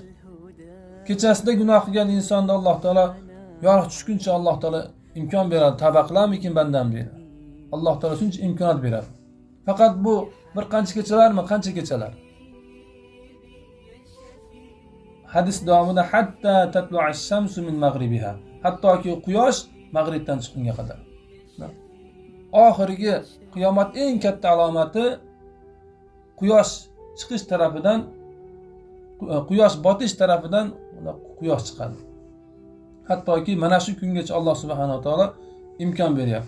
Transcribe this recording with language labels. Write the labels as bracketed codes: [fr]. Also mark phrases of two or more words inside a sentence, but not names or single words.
[uz] Kechasida gunoh qilgan insonda Alloh taolo yorug' tushguncha Alloh taolo imkon beradi. Tavba qilarmikin bandam deydi. Alloh taolo shuncha imkoniyat beradi. Faqat bu bir qancha kechalarmi, qancha kechalar? Hadis davomida [ar] حتى تطلع الشمس من مغربها, [uz] hattoki quyosh mag'ribdan chiqqunga qadar. Oxirgi qiyomat eng katta alomati quyosh chiqish tarafidan, quyosh botish tarafidan quyosh chiqadi. Hattoki mana shu kungacha Alloh [ar] سبحانه وتعالى [uz] imkon beryapti.